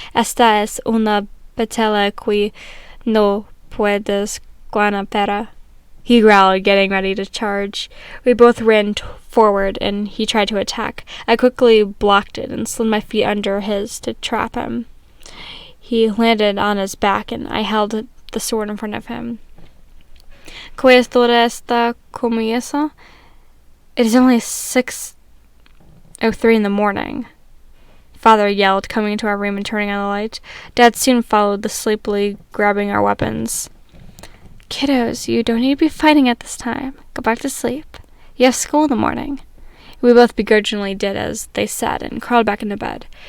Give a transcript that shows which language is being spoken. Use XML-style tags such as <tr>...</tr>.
<es>Esta es una batalla que no puedes ganar.</es> <en>He growled, getting ready to charge. We both ran forward, and he tried to attack. I quickly blocked it and slid my feet under his to trap him. He landed on his back, and I held the sword in front of him.</en> <es>¿Qué es toda esta comienza?</es> <en>It is only 6:03 in the morning, Father yelled, coming into our room and turning on the light. Dad soon followed, sleepily grabbing our weapons. Kiddos, you don't need to be fighting at this time. Go back to sleep. You have school in the morning. We both begrudgingly did as they said and crawled back into bed.</en>